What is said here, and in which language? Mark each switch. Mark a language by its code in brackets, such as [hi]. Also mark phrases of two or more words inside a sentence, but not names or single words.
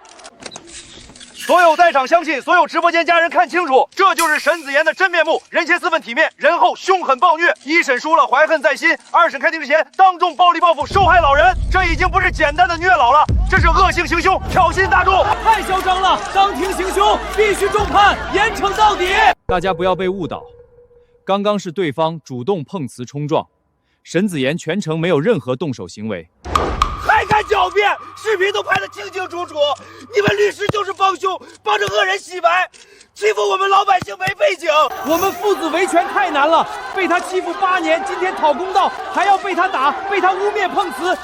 [zh] 所有在場鄉親，所有直播間家人看清楚，這就是沈子妍的真面目，人前4分體面，人後兇狠暴虐。1審輸了，懷恨在心；2審開庭之前，當眾暴力報復受害老人，這已經不是簡單的虐老了，這是惡性行兇，挑釁大眾，太囂張了！當庭行兇，必須重判，嚴懲到底。大家不要被誤導，剛剛是對方主動碰瓷衝撞。沈子言全程没有任何动手行为。还敢狡辩？视频都拍得清清楚楚，你们律师就是帮凶，帮着恶人洗白，欺负我们老百姓没背景。我们父子维权太难了，被他欺负8年，今天讨公道，还要被他打，被他污蔑碰瓷。